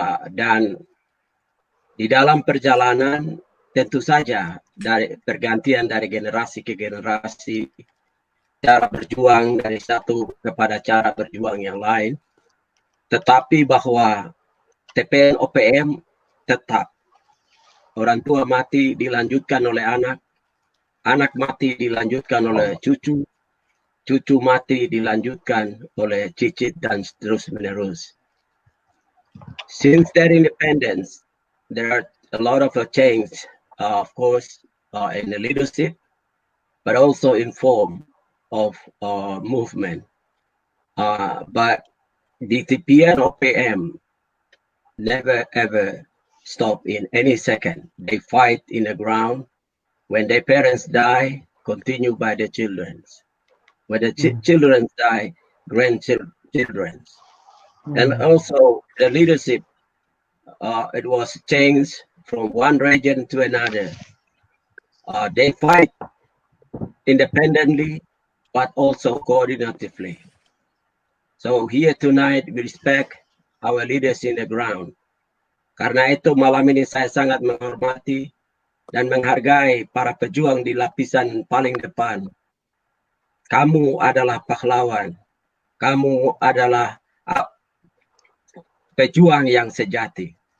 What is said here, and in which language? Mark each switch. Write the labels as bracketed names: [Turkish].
[Indonesian] Dan di dalam perjalanan tentu saja dari pergantian dari generasi ke generasi, cara berjuang dari satu kepada cara berjuang yang lain, tetapi bahwa TPN OPM tetap, orang tua mati dilanjutkan oleh anak, anak mati dilanjutkan oleh cucu, cucu mati dilanjutkan oleh cicit dan terus menerus. [English] Since their independence, there are a lot of change, of course, in the leadership, but also in form of movement. But the TPN OPM never ever stop in any second. They fight in the ground. When their parents die, continue by the children. When the children die, grandchildren. And also the leadership, it was changed from one region to another. They fight independently, but also coordinatively. So here tonight, we respect our leaders in the ground. [Indonesian] Karena itu malam ini saya sangat menghormati dan menghargai para pejuang di lapisan paling depan. Kamu adalah pahlawan. Kamu adalah pejuang yang sejati.